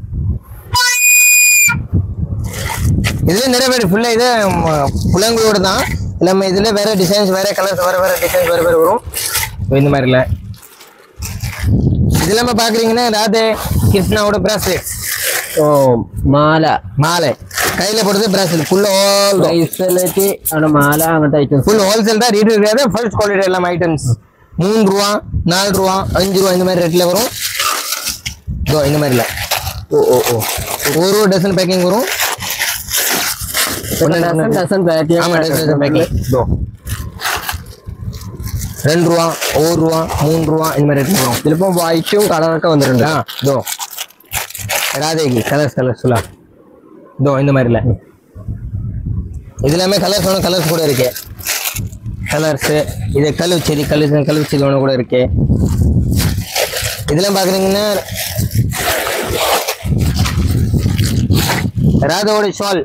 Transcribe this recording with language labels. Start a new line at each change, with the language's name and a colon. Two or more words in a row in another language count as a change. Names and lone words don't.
Tamil: இதுல நிறைய பேர் ஃபுல்லா இது புலங்களோட தான் நம்ம. இதுல வேற டிசைன்ஸ் வேற கலர்ஸ் வேற வேற டிசைன்ஸ் வேற வேற வரும். இந்த மாதிரி இல்ல இது நம்ம பாக்குறீங்கன்னா ராதே கிருஷ்ணாவோட பிராஸ்லெட். ஓ மாலை மாலை கையில போடுறது பிராஸ்லெட் ஃபுல் ஆல்
Malayalam: ബ്രേസ്ലെറ്റ് ആണ് മാല അങ്ങനത്തെ ഐറ്റംസ്
Tamil: ஃபுல் ஹோல்சேல் தான். ரீட்டெயில் கிடையாது,
English: first quality
Tamil: எல்லாம் ஐட்டம்ஸ் 3 ரூபா 4 ரூபா 5 ரூபா இந்த மாதிரி ரேட்ல வரும். இதோ இந்த மாதிரி இல்ல. ஓ ஓ ஓ ஒரு டசன் பேக்கிங் வரும்.
Malayalam: ഡസൻ പാക്ക്.
Tamil: ஆமா டசன் பேக்கிங். இதோ 2 ரூபா 1 ரூபா 3 ரூபா இந்த மாதிரி ரேட்ல வரும்.
Malayalam: ചിലപ്പോ വൈറ്റും കളറൊക്കെ വന്നിട്ടുണ്ട്.
Tamil: இதோ ராதேகி கலர்ஸ் ஃபுல்லா. இதோ இந்த மாதிரி இல்ல, இது எல்லாமே கலர்ஸ் ஒன்று கலர்ஸ் கூட இருக்கு. கலர்ஸ் இது கல்லுச்செடி கல்லுச்செடி ஒன்று கூட இருக்கு. இதெல்லாம் பாக்குறீங்கன்னா ராதாவோட ஷால்.